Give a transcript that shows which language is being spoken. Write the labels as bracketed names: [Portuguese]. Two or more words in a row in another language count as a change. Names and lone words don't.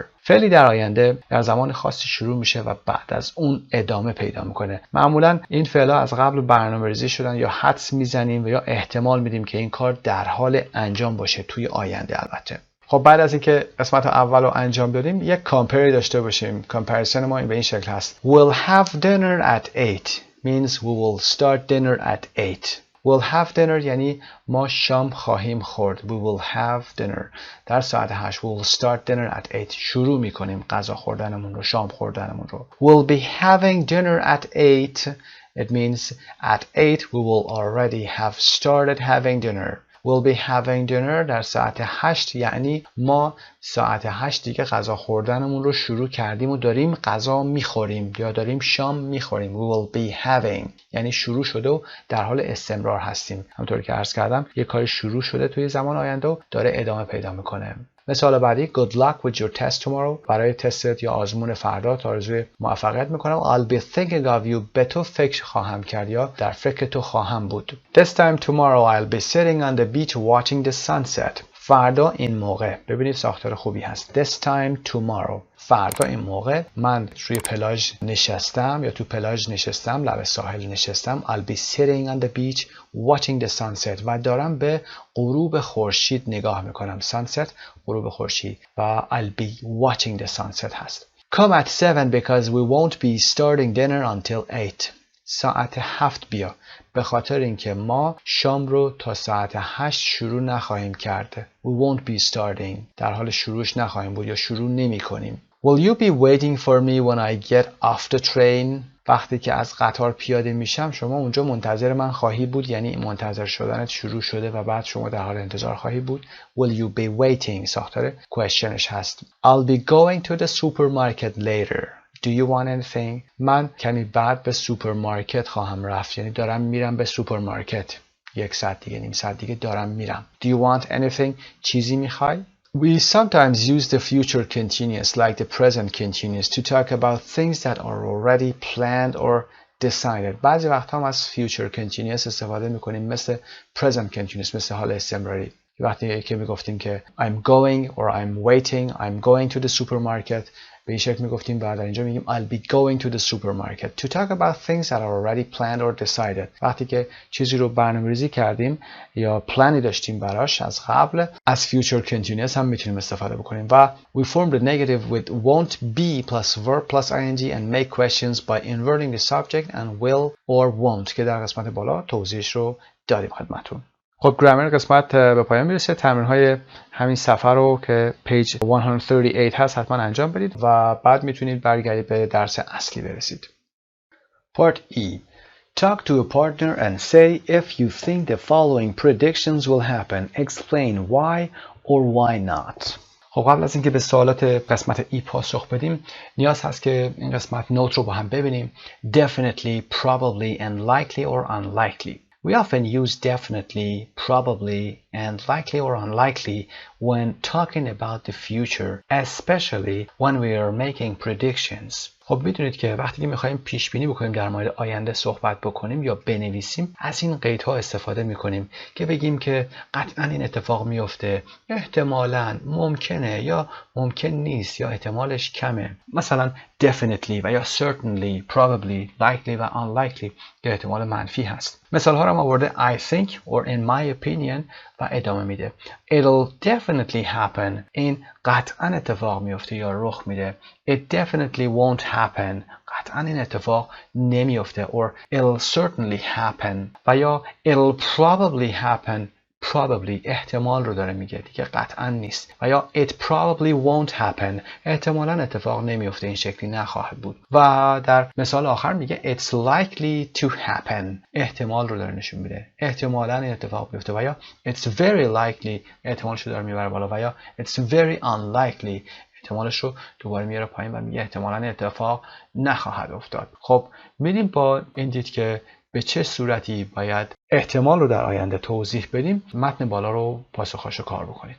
[Persian] فعلی در آینده در زمان خاصی شروع میشه و بعد از اون ادامه پیدا میکنه. معمولا این فعلا از قبل برنامه‌ریزی شدن یا حدس میزنیم و یا احتمال میدیم که این کار در حال انجام باشه توی آینده. البته خب بعد از اینکه قسمت اول رو انجام دادیم یک کامپری داشته باشیم. کامپریسن ما به این شکل هست. [English] We'll have dinner at 8. means we will start dinner at 8. We'll have dinner [Persian] یعنی ما شام خواهیم خورد. [English] We will have dinner. [Persian] در ساعت 8. [English] We will start dinner at 8. [Persian] شروع میکنیم غذا خوردنمون رو، شام خوردنمون رو. [English] We'll be having dinner at 8. It means at 8 we will already have started having dinner. We'll be having dinner [Persian] در ساعت 8 یعنی ما ساعت 8 دیگه غذا خوردنمون رو شروع کردیم و داریم غذا میخوریم یا داریم شام میخوریم. [English] We will be having [Persian] یعنی شروع شده و در حال استمرار هستیم. همونطور که عرض کردم یک کاری شروع شده توی زمان آینده و داره ادامه پیدا میکنه. مثال بعدی [English] Good luck with your test tomorrow. [Persian] برای تستت یا آزمون فردا آرزوی موفقیت میکنم. [English] I'll be thinking of you. [Persian] به تو فکر خواهم کرد یا در فکر تو خواهم بود. [English] This time tomorrow I'll be sitting on the beach watching the sunset. [Persian] فردا این موقع. ببینید ساختار خوبی هست. [English] This time tomorrow. [Persian] فردا این موقع من روی پلاژ نشستم یا تو پلاژ نشستم، لب ساحل نشستم. [English] I'll be sitting on the beach watching the sunset. [Persian] و دارم به غروب خورشید نگاه میکنم. [English] Sunset [Persian] غروب خورشید و [English] I'll be watching the sunset هست. Come at 7 because we won't be starting dinner until 8. [Persian] ساعت 7 بیا به خاطر اینکه ما شام رو تا ساعت 8 شروع نخواهیم کرد. [English] We won't be starting [Persian] در حال شروعش نخواهیم بود یا شروع نمی کنیم. [English] Will you be waiting for me when I get off the train? [Persian] وقتی که از قطار پیاده میشم شما اونجا منتظر من خواهی بود یعنی منتظر شدنت شروع شده و بعد شما در حال انتظار خواهی بود. [English] Will you be waiting [Persian] ساختار questionش هست. [English] I'll be going to the supermarket later. Do you want anything? [Persian] من کمی بعد به سوپرمارکت خواهم رفت یعنی دارم میرم به سوپرمارکت. یک ساعت دیگه نیم ساعت دیگه دارم میرم. [English] Do you want anything? [Persian] چیزی میخوای؟ [English] We sometimes use the future continuous like the present continuous to talk about things that are already planned or decided. [Persian] بعضی وقت هم از [English] future continuous [Persian] استفاده میکنیم مثل [English] present continuous [Persian] مثل حال استمراری. وقتی که میگفتیم که [English] I'm going or I'm waiting, I'm going to the supermarket [Persian] به این شکل میگفتیم بعد اینجا میگیم [English] I'll be going to the supermarket to talk about things that are already planned or decided. [Persian] وقتی که چیزی رو برنامه‌ریزی کردیم یا پلانی داشتیم براش از قبل از [English] future continuous [Persian] هم میتونیم استفاده بکنیم و [English] we form the negative with won't be plus verb plus ing and make questions by inverting the subject and will or won't [Persian] که در قسمت بالا توضیحش رو دادیم خدمتتون. خب گرامر قسمت به پایان میرسه. تمرین‌های همین صفحه رو که پیج 138 هست حتما انجام بدید و بعد میتونید برگردید به درس اصلی برسید. [English] Part E. Talk to a partner and say if you think the following predictions will happen. Explain why or why not. [Persian] خب قبل از اینکه به سوالات قسمت ای پاسخ بدیم نیاز هست که این قسمت نوت رو با هم ببینیم. [English] Definitely, probably and likely or unlikely. We often use definitely, probably, and likely or unlikely when talking about the future, especially when we are making predictions. [Persian] خب میدونید که وقتی که میخوایم پیش بینی بکنیم در مورد آینده صحبت بکنیم یا بنویسیم از این قیدها استفاده میکنیم که بگیم که قطعا این اتفاق میفته، احتمالاً، ممکنه یا ممکن نیست یا احتمالش کمه. مثلا definitely و یا [English] certainly, probably, likely [Persian] و unlikely که احتمال منفی هست. مثال ها رو ما آورده [English] I think or in my opinion [Persian] و ادامه میده. [English] It'll definitely happen. [Persian] این قطعا اتفاق میفته یا رخ میده. [English] It definitely won't happen. [Persian] قطعا این اتفاق نمیفته. [English] Or it'll certainly happen. [Persian] و یا [English] it'll probably happen. Probably [Persian] احتمال رو داره میگه دیگه قطعا نیست. و یا [English] it probably won't happen. [Persian] احتمالاً اتفاق نمیفته این شکلی نخواهد بود. و در مثال آخر میگه [English] it's likely to happen. [Persian] احتمال رو داره نشون میده. احتمالاً این اتفاق بیفته. و یا [English] it's very likely [Persian] احتمالش رو داره میبره بالا. و یا [English] it's very unlikely [Persian] احتمالش رو دوباره میاره پایین و میگه احتمالاً اتفاق نخواهد افتاد. خب میریم با این دید که به چه صورتی باید احتمال رو در آینده توضیح بدیم. متن بالا رو پاسخاشو کار بکنید.